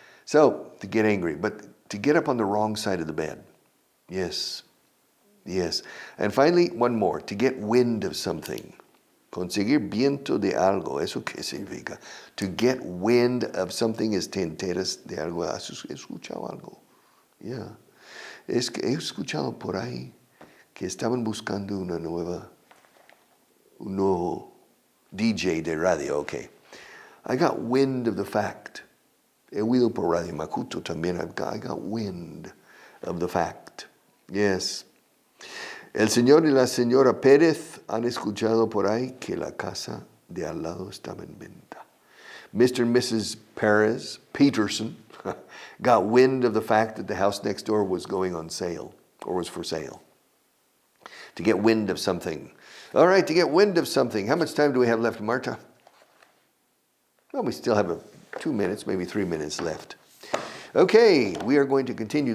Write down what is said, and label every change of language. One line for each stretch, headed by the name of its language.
English: So, to get angry, but to get up on the wrong side of the bed. Yes. Yes. And finally, one more. To get wind of something.
Spanish: Conseguir viento de algo. ¿Eso qué significa?
English: To get wind of something
Spanish: es te enteras de algo. ¿Has escuchado algo? Yeah. Es que he escuchado por ahí que estaban buscando un nuevo DJ de radio. Okay.
English: I got wind of the fact.
Spanish: He oído por Radio Macuto también.
English: I got wind of the fact. Yes.
Spanish: El señor y la señora Pérez han escuchado por ahí que la casa de al lado estaba en venta.
English: Mr. and Mrs. Peterson got wind of the fact that the house next door was going on sale or was for sale. To get wind of something. All right, to get wind of something. How much time do we have left, Marta? Well, we still have 2 minutes, maybe 3 minutes left. Okay, we are going to continue.